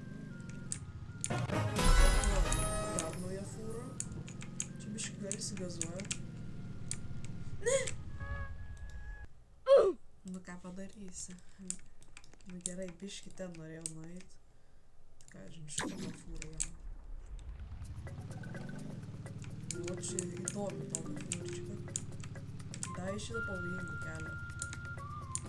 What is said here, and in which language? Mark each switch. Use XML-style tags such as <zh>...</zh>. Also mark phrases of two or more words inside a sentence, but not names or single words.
<lt>Dar nauja fūra. Čia biškį gal įsigazuoja. Ne! Nu ką padarysi? Nu gerai, biškį ten norėjau nueit. Ką žinai, šitą fūrą jau.</lt> <ru>Очень удобно, толком фурчика. Да, еще павлинку калю.</ru>